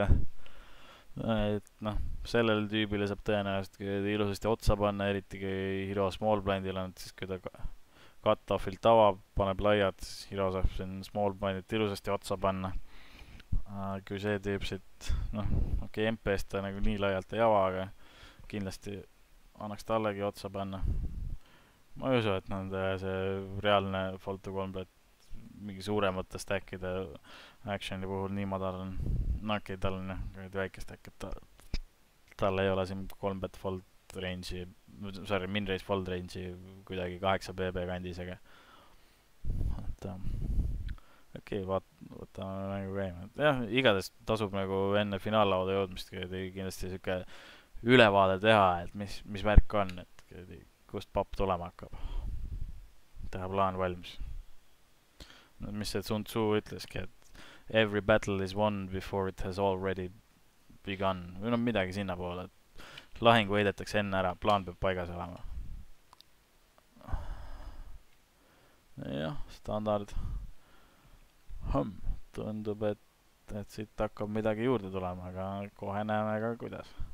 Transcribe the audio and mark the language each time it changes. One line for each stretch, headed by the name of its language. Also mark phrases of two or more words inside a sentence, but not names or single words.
Estonian: et noh, sellele tüübile saab tõenäoliselt ilusasti otsa panna, eriti kui Hero
English: small blindil
Estonian: on, et siis kui ta cut-off'ilt avab, paneb laiad, siis Hero saab siin
English: small blindit
Estonian: ilusasti otsa panna. kui see tüüp siit, noh, okei, MP-st ta nagu nii laialt ei ava, aga kindlasti annaks tallegi otsa panna. ma ei usu, et nende see reaalne
English: fold to combat
Estonian: mingi suuremate
English: stack'ide action'i
Estonian: puhul nii madal on. no okei, tal on jah, väike stack, et tal ei ole siin
English: combat fold range'i, sorry, min-range fold range'i
Estonian: kuidagi 8 BB kandis, aga et okei, võtame mängu käima. jah, igatahes tasub nagu enne finaallauda jõudmist kindlasti siuke ülevaade teha, et mis värk on, et kust papp tulema hakkab. teha plaan valmis. mis see Sun Tzu ütleski, et
English: every battle is won before it has already begun.
Estonian: või noh, midagi sinnapoole, et lahing võidetakse enne ära, plaan peab paigas olema. jah, standard. tundub, et siit hakkab midagi juurde tulema, aga kohe näeme ka, kuidas.